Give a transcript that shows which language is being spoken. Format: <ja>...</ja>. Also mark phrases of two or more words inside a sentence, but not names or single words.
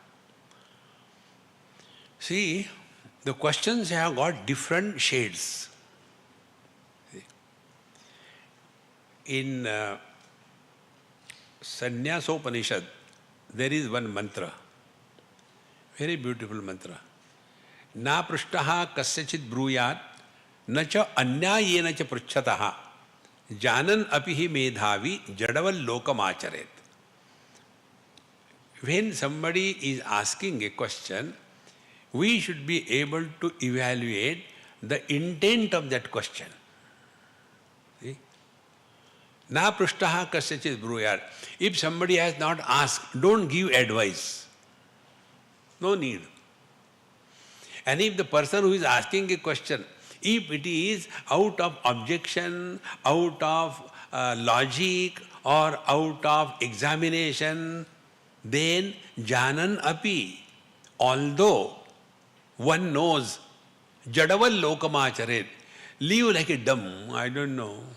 <en>See, the questions have got different shades. In Sannyasopanishad, there is one mantra, very beautiful mantra.</en> <sa>न पृष्टः कस्यचित् ब्रूयात्, न च अन्यायेन च पृच्छतः, जानन् अपि हि मेधावी जडवत् लोकम् आचरेत्.</sa> <en>When somebody is asking a question, we should be able to evaluate the intent of that question. See?</en> <sa>न पृष्टः कस्यचित् ब्रूयात्.</sa> <en>If somebody has not asked, don't give advice. No need. And if the person who is asking a question, if it is out of objection, out of logic, or out of examination, then</en> <sa>जानन् अपि,</sa> <en>although one knows,</en> <sa>जडवल्लोकमाचरेत्,</sa> <en>live like a dumb, I don't know.</en>